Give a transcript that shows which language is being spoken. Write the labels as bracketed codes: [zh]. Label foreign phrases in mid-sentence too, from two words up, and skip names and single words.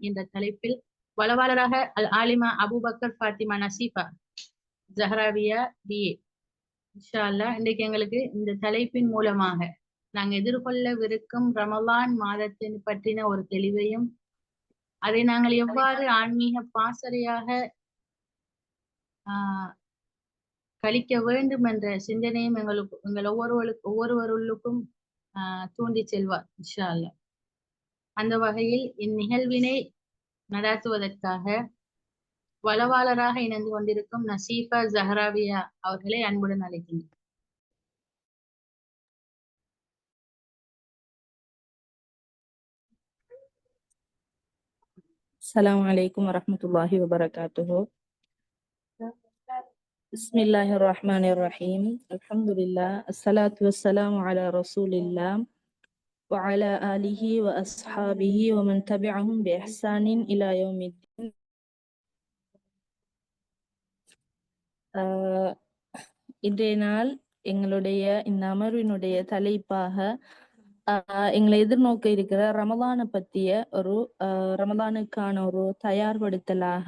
[ta] என்ற தலைப்பில் வளவாளராக அல் ஆலிமா அபூபக்கர் ஃபாத்திமா நசீஃபா ஜஹராவியா BA [ar] إن شاء الله [ta] இன்றைக்கு எங்களுக்கு இந்த தலைப்பின் மூலமாக நாங்கள் எதிர்கொள்ளவிருக்கும் ரமலான் மாதத்தின் பற்றின ஒரு தெளிவையும் அதை நாங்கள் எவ்வாறு ஆன்மீக பாசறையாக கழிக்க வேண்டும் என்ற சிந்தனையும் எங்கள் ஒவ்வொருவருக்கும் தூண்டி செல்வார் [ar] إن شاء الله. [ta] அந்த வகையில் இந்நிகழ்வினை நடாத்துவதற்காக வளவாளராக இணைந்து கொண்டிருக்கும் நசீஃபா ஜஹராவியா அவர்களை அன்புடன் அழைக்கின்றனர். [ar] السلام عليكم ورحمة الله وبركاته. بسم الله الرحمن الرحيم. الحمد لله، الصلاة والسلام على رسول الله وعلى آله وأصحابه ومن تبعهم بإحسان إلى يوم الدين. [ta] இன்றைய நாள் எங்களுடைய இந்த அமர்வினுடைய தலைப்பாக எங்களை எதிர்நோக்க இருக்கிற ரமலானை பற்றிய ஒரு ரமலானுக்கான ஒரு தயார்படுத்தலாக,